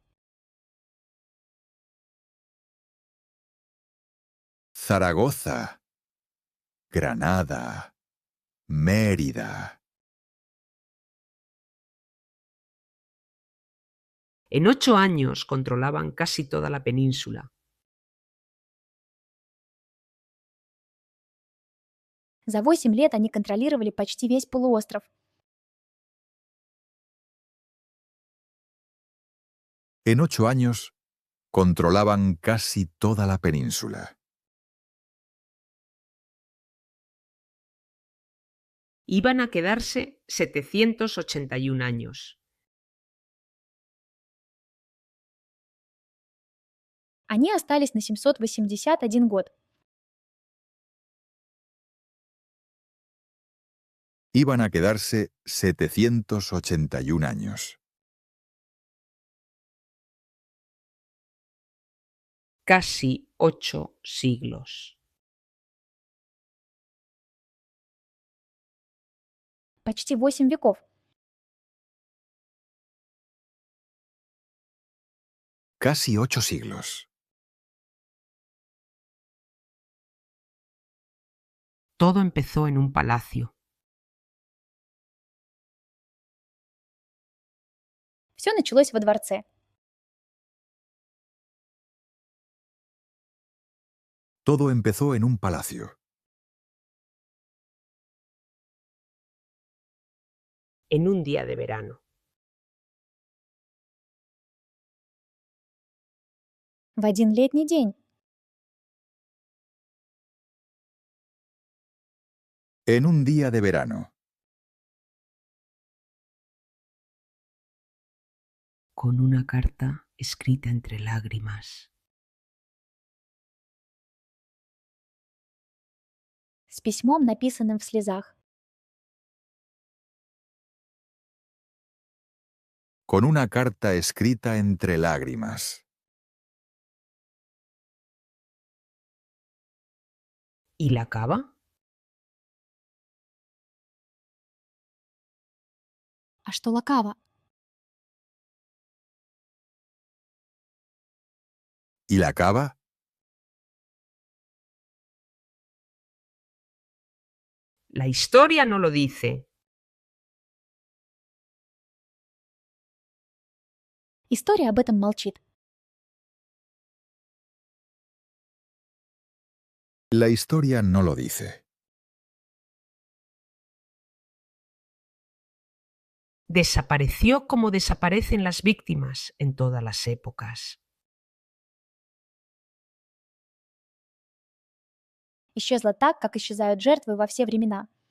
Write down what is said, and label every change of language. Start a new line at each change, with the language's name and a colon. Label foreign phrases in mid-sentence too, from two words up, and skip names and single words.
Spanish: Zaragoza, Granada, Mérida. En 8 años controlaban casi toda la península.
Russian: За 8 лет они контролировали почти весь полуостров.
Spanish: En 8 años, controlaban casi toda la península. Iban a quedarse 781 años.
Russian: Они остались на 781 год.
Spanish: Iban a quedarse 781 años. Casi 8 siglos.
Russian: Почти 8 веков.
Spanish: Casi 8 siglos. Todo empezó en un palacio.
Russian: Все началось во дворце.
Spanish: Todo empezó en un palacio. En un día de verano.
Russian: В один летний день.
Spanish: En un día de verano. Con una carta escrita entre lágrimas.
Russian: С письмом, написанным в слезах.
Spanish: Con una carta escrita entre lágrimas. ¿Y la cava?
Russian: А что лакава?
Spanish: ¿Y la cava? La historia no lo dice.
Russian: История об этом молчит.
Spanish: La historia no lo dice. Desapareció como desaparecen las víctimas en todas las épocas.
Russian: Исчезла так, как исчезают жертвы во все времена.